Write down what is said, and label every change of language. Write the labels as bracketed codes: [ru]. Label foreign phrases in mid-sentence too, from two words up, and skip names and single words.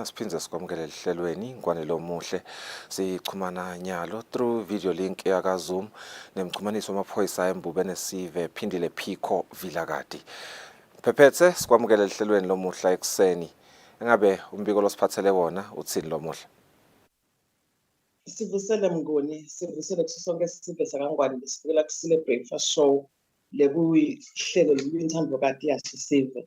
[ss] asiphindze sikwamukele lihlelweni ngwanelo omuhle sichumana nyalo [en] through video link [ss] yakaZoom nemchumaniso wamaphoyisa eMbube neSive phindile Phiko Vilakati. Phephethe sikwamukele lihlelweni lomuhla ekuseni. Engabe umbiko losiphathele wona uthini lomuhla? Sivusele Mnguni, sivusele kusonke Sive sakangwane besifika Kusile Breakfast Show lekuyihlelo linthambo kati yasive.